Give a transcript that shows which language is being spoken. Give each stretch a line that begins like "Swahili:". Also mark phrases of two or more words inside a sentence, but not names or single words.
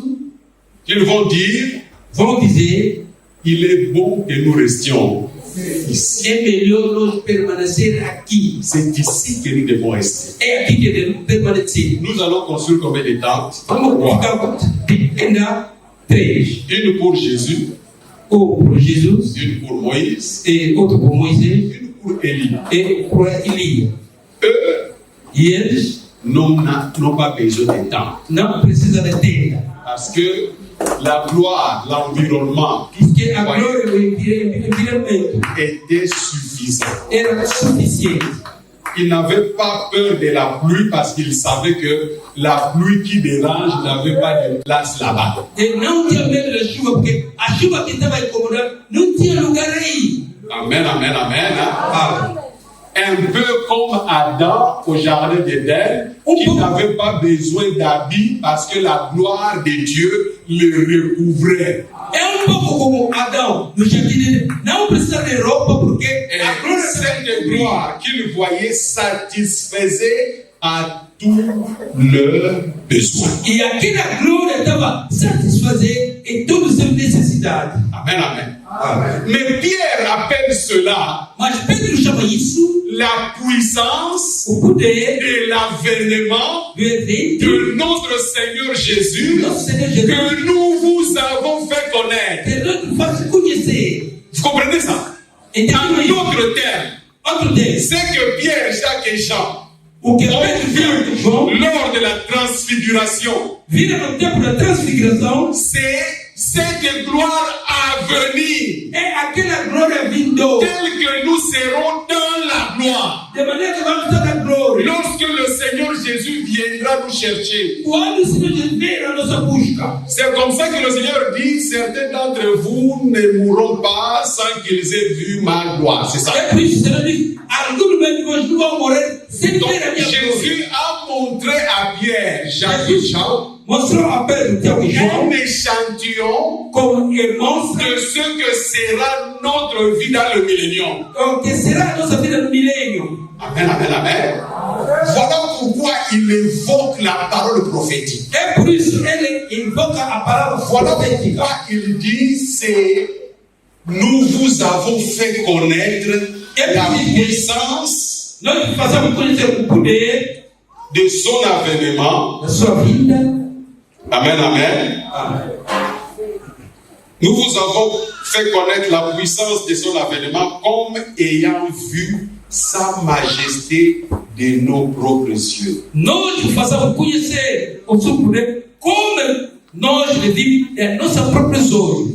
French: qu'ils vont dire,
Portuguese: Vão dizer,
French: il est bon que nous restions ici.
Portuguese: é melhor nós permanecer aqui.
French: C'est ici que nous devons rester.
Portuguese: É aqui que devemos permanecer.
French: Nous allons construire combien de tentes?
Portuguese: Vamos ficar ainda 3.
French: Une pour Jésus,
Portuguese: Um por Jesus,
French: une pour Moïse,
Portuguese: e outro por Moisés,
French: une pour Élie.
Portuguese: e por Elia.
French: Eux
Portuguese: E eles
French: n'ont pas besoin de temps.
Portuguese: não precisam de tenda.
French: Parce que la gloire, l'environnement
Portuguese: Porque a glória do environmento
French: était suffisant.
Portuguese: era suficiente.
French: Ils n'avaient pas peur de la pluie parce qu'ils savaient que la pluie qui dérange n'avait pas de place là-bas.
Portuguese: E não tinha medo da chuva, porque a chuva que estava incomodando não tinha lugar aí.
French: Amen, amen, amen. Hein? Ah, Un peu comme Adam au jardin d'Éden, qui n'avait pas besoin d'habits parce que la gloire de Dieu le recouvrait.
Portuguese: É pouco como Adão no jardim. Não precisa de roupa porque
French: Et
Portuguese: a glória
French: cette gloire qu'il voyait satisfaisait à tous leurs besoins.
Portuguese: E aquela glória estava satisfazer em todas as suas necessidades.
French: Amen, amen. Mais Pierre appelle cela
Portuguese: Mas Pedro chama isso
French: la puissance
Portuguese: o poder
French: et l'avènement
Portuguese: do evento
French: de notre Seigneur Jésus
Portuguese: do nosso Senhor Jesus.
French: que nous vous avons fait connaître.
Portuguese: Que Deus faz conhecer.
French: Vous comprenez ça?
Portuguese: Então,
French: En d'autres termes,
Portuguese: outro deles,
French: c'est que Pierre, Jacques et Jean
Portuguese: o que
French: ont
Portuguese: Pedro
French: vu
Portuguese: viu João
French: lors de la transfiguration,
Portuguese: vira no tempo da transfiguração
French: c'est cette gloire à venir,
Portuguese: é aquela glória vindo.
French: telle que nous serons dans la gloire.
Portuguese: De maneira que vamos estar na glória.
French: Lorsque le Seigneur Jésus viendra nous chercher.
Portuguese: Quando o Senhor Jesus vir a nossa busca.
French: C'est comme ça que le Seigneur dit, certains d'entre vous ne mourront pas sans qu'ils aient vu ma gloire. C'est ça.
Portuguese: É por isso que o Senhor diz, alguns de vós não vão morrer sem
French: Donc
Portuguese: ver a minha glória.
French: Jésus a montré à Pierre, Jacques et Jean
Portuguese: Mostrou a Pedro, Tiago e João
French: un échantillon
Portuguese: como irmãos
French: de ce que sera notre vie dans le millénium.
Portuguese: o que será a nossa vida no milênio.
French: Amen, amen, amen. Voilà pourquoi il évoque la parole prophétique.
Portuguese: É por isso que ele invoca a palavra
French: Voilà
Portuguese: profética.
French: pourquoi il dit, c'est nous vous avons fait connaître la puissance
Portuguese: Nós fazemos conhecer o poder
French: de son avènement.
Portuguese: da sua vida.
French: Amen, amen. Nous vous avons fait connaître la puissance de son avènement comme ayant vu sa majesté de nos propres yeux.
Portuguese: Nós fazemos conhecer o seu poder como nós vivemos em nossos próprios olhos.